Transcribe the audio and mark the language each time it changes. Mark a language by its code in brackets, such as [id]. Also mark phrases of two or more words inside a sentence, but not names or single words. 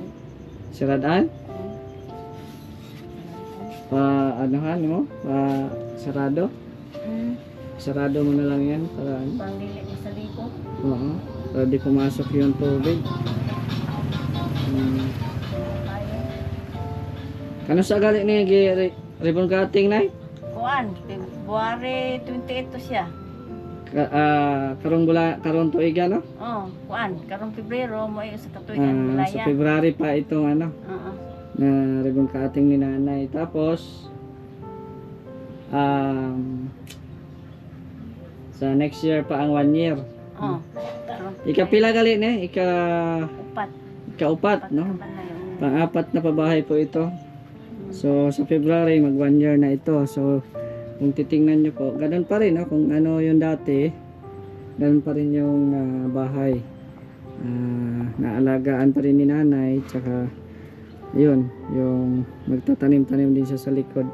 [tl] Siradaan? Pa anuhan mo? Pa sarado? Sarado mo na lang yan para ano? Pangdili mo sa libo. Oo. Para di pumasok yung tubig. [ceb] Kano sa gali ni [en] ribbon cutting [ceb] na? Kuan, February 28 to siya. Karong tuiga no? Oh, kuan, karong Pebrero mo ay sa katuigan Sa bilaya. [tl] February pa itong ano Oo. na [en] ribbon cutting [tl] ni nanay. Tapos sa next year pa ang 1 year. [ceb] Oh. Karong Ikapila gali ni? upat. Ikaupat no? Upat na yun. [tl] Pang-apat na pabahay po ito. So sa February mag 1 year na ito. So kung titingnan nyo po, ganun pa rin no? Kung ano yung dati, ganun pa rin yung bahay. Naalagaan pa rin ni nanay, tsaka yun, yung magtatanim-tanim din siya sa likod.